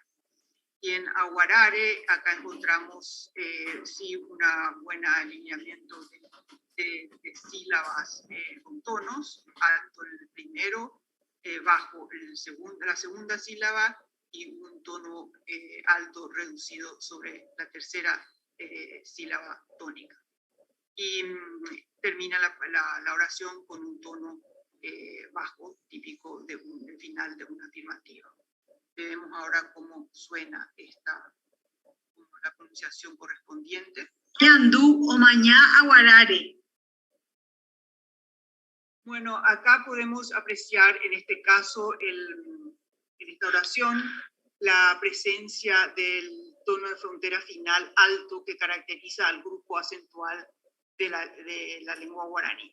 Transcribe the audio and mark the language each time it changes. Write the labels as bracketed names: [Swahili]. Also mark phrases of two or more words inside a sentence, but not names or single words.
[Spanish] Y en aguarare, acá encontramos sí una buena alineamiento de sílabas con tonos, alto el primero, bajo la segunda sílaba y un tono alto reducido sobre la tercera sílaba tónica. Y termina la oración con un tono bajo, típico del final de una afirmativa. Vemos ahora cómo suena la pronunciación correspondiente. [Guarani] Yandu omaña aguarare. [Spanish] Bueno, acá podemos apreciar en este caso, en esta oración, la presencia del tono de frontera final alto que caracteriza al grupo acentual de la lengua guaraní.